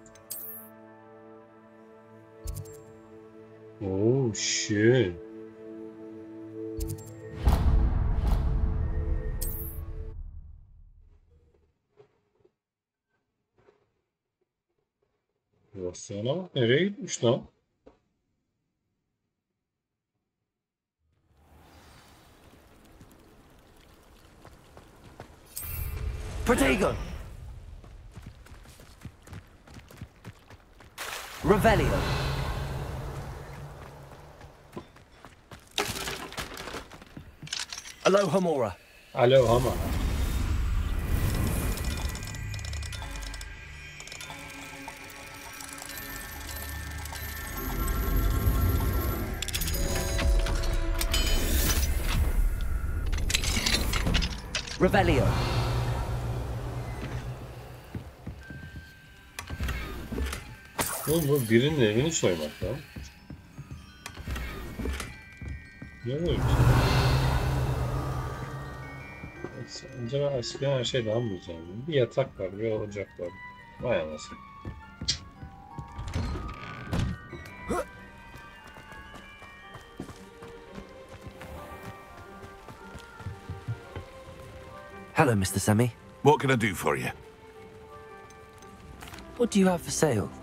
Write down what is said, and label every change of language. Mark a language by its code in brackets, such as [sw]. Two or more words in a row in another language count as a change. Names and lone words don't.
[en] Oh shit. [tr] Sebastian'a bak nereye gitmiş lan? Protego! Revelio! Alohomora! Alohomora! Revelio! Oğlum bu birinin evini soymak lan. Ne böyle bir şey? Acaba eskiden her şey daha mı güzeldi? Bir yatak var, bir ocak var. Vay anasını. [en] Hello, Mr. Semi. What can I do for you? What do you have for sale?